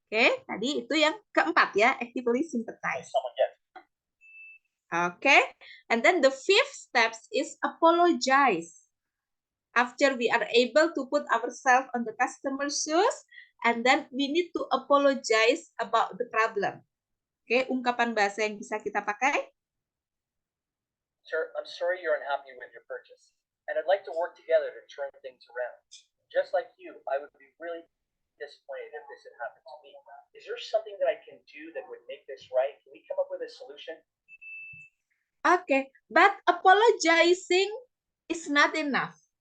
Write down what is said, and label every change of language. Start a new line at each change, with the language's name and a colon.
Indonesian: Oke, tadi itu yang keempat ya,
English: actively sympathize. Okay, and then the fifth steps is apologize. After we are able to put ourselves on the customer's shoes, and then we need to apologize about the problem.
Indonesian: Oke, ungkapan bahasa yang bisa kita pakai.
English: Sir, I'm sorry you're unhappy with your purchase, and I'd like to work together to turn things around. Just like you, I would be really disappointed if this had happened to me. Is there something that I can do that would make this right? Can we come up with a solution? Okay, but apologizing is not enough.